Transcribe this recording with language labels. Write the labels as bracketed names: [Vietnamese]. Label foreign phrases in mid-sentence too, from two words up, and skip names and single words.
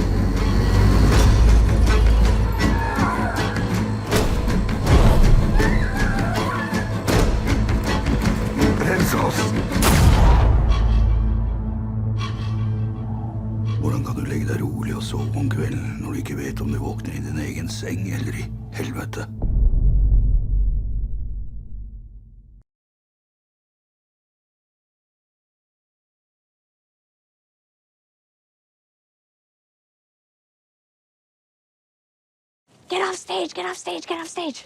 [Norwegian] Rens oss! Hvordan kan du legge deg rolig og sove om kvelden når du ikke vet om du våkner i din egen seng eller i helvete? [English] Get off stage, get off stage, get off stage.